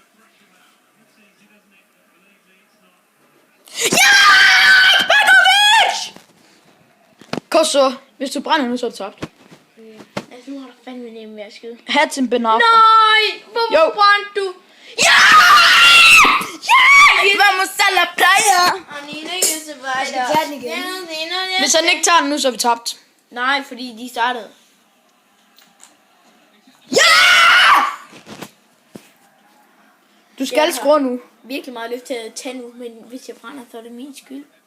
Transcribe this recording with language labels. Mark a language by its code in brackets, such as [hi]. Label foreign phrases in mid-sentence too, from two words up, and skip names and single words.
[da] Ja! Begovic! Kom så. Hvis du brænder nu, så er det tabt. Altså, nu har du fandme nemt med at skyde. Hattin Ben Arfa. Nej! Hvorfor Jo. brændte du? Ja! Ja! [es] Vamos a la playa! [da] Jeg skal tage den igen. Hvis han ikke tager den nu, så er vi tabt. Nej, fordi de startede. Ja! Du skal score nu. Virkelig meget lyst til at tage nu, men hvis jeg brænder, så er det min skyld.